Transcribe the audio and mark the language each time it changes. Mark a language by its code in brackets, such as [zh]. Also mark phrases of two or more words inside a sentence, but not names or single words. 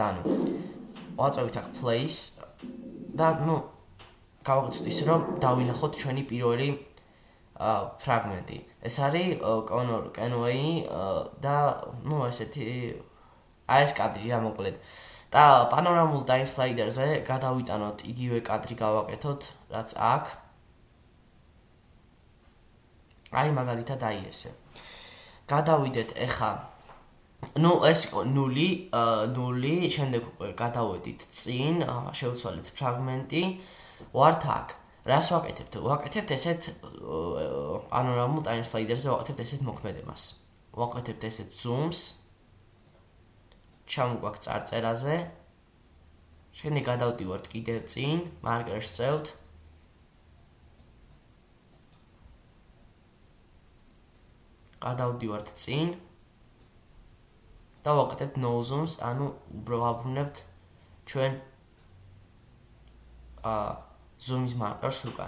[ka] ანუ ვაწევით აქ place და გავაკეთოთ ისე, რომ დავინახოთ ჩვენი პირველი ფრაგმენტი. ეს არის Conor Kenway და ესეთი ეს კადრი რა მოკლედ. და პანორამულ [en] time slider-ზე [ka] გადავიტანოთ იგივე კადრი გავაკეთოთ, რაც აქ. აი მაგალითად აი ესე. გადავიდეთ ეხა ეს იყო 0, შემდეგ უკვე გადავედით წინ, შევცვალეთ ფრაგმენტი, ვართ აქ. რას ვაკეთებთ? ვაკეთებთ ესეთ პანორამულ [en] time slider-ზე [ka] ვაკეთებთ ესეთ მოქმედებას. ვაკეთებთ ესეთ zoom-ს. ჩამოგვაქვს წარწერაზე. შემდეგ გადავდივართ კიდევ წინ, მარკერს წევთ. გადავდივართ წინ და ვაკეთებთ [en] no zooms, [ka] ანუ ვაბრუნებთ ჩვენ zoom-ის მარკერს უკან.